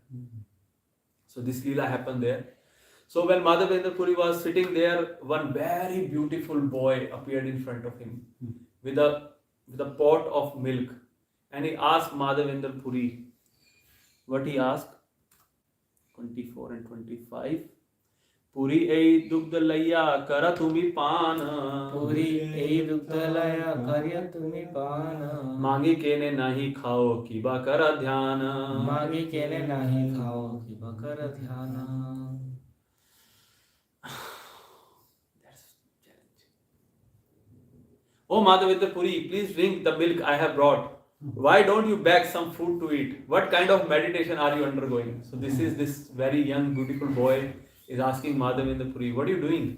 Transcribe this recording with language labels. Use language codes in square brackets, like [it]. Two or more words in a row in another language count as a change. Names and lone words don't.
[en] So this Leela happened there. So when Madhavendra Puri was sitting there, one very beautiful boy appeared in front of him with a pot of milk, and he asked Madhavendra Puri. What he asked? 24 and 25. [bn] পুরী এই দুগ্ধলয়া কর তুমি পান. পুরী এই দুগ্ধলয়া করিয়া তুমি পানা. মাগি কেনে নাহি খাও কিবা কর ধ্যান. মাগি কেনে নাহি খাও কিবা কর ধ্যান. [en] Oh Madhavendra Puri, please drink the milk I have brought. Why don't you beg some food to eat? What kind of meditation are you undergoing? So this very young, beautiful boy is asking Madhavendra Puri, what are you doing?